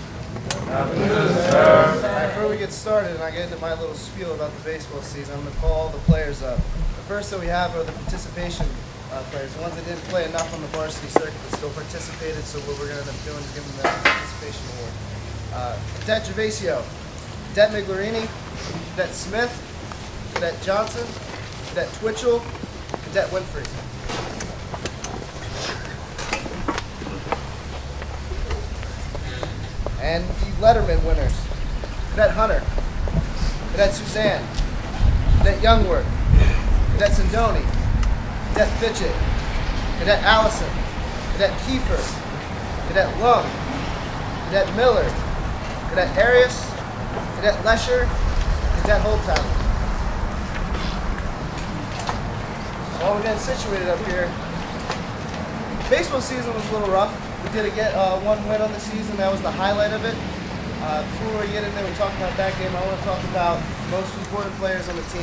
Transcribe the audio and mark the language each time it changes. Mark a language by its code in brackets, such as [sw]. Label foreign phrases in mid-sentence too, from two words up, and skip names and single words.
[en] Before we get started and I get into my little spiel about the baseball season, I'm going to call all the players up. The first that we have are the participation players, the ones that didn't play enough on the varsity circuit but still participated, so what we're going to end up doing is giving them the participation award. Cadet Gervasio, Cadet Migliorini, Cadet Smith, Cadet Johnson, Cadet Twitchell, Cadet Winfrey. And the Letterman winners: Cadet Hunter, Cadet Suzanne, Cadet Youngworth, Cadet Sindoni, Cadet Fitchett, Cadet Allison, Cadet Kiefer, Cadet Lung, Cadet Miller, Cadet Arias, Cadet Lesher, Cadet Holtown. While we're getting situated up here, baseball season was a little rough. We did get one win on the season. That was the highlight of it. Before we get in there, we talk about that game. I want to talk about the most important players on the team.